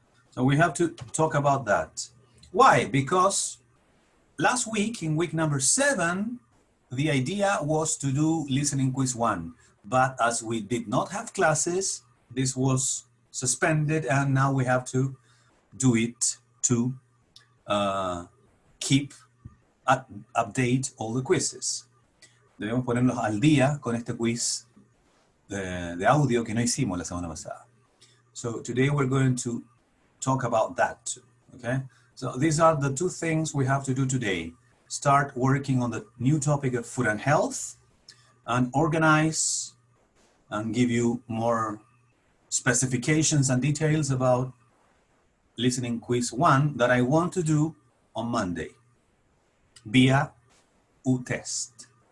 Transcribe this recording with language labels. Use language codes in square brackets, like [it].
[en] So we have to talk about that. Why? Because last week, in week number 7, the idea was to do listening quiz 1. But as we did not have classes, this was suspended, and now we have to do it to keep update all the quizzes. [es] Debemos ponernos al día con este quiz de audio que no hicimos la semana pasada. [en] So today we're going to talk about that too, okay? So these are the 2 things we have to do today. Start working on the new topic of food and health, and organize and give you more specifications and details about listening quiz 1 that I want to do on Monday via UTest.